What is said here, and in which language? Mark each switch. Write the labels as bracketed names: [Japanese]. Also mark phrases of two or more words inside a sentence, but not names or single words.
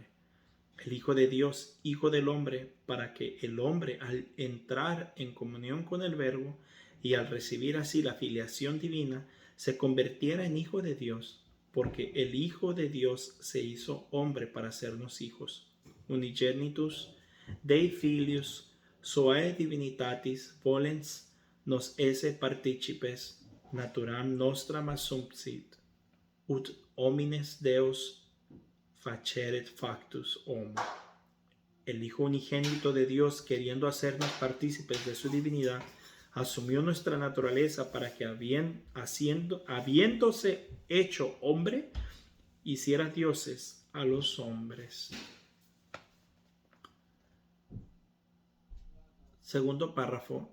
[Spanish] El Hijo de Dios, Hijo del hombre, para que el hombre, al entrar en comunión con el Verbo y al recibir así la filiación divina, se convirtiera en Hijo de Dios, porque el Hijo de Dios se hizo hombre para hacernos hijos. [Latin] Unigenitus Dei Filius Suae Divinitatis volens nos esse participes naturam nostram assumpsit, ut homines Deus faceret factus homo. [Spanish] El Hijo unigénito de Dios, queriendo hacernos partícipes de su divinidad, asumió nuestra naturaleza para que, habiéndose hecho hombre, hiciera dioses a los hombres. Segundo párrafo.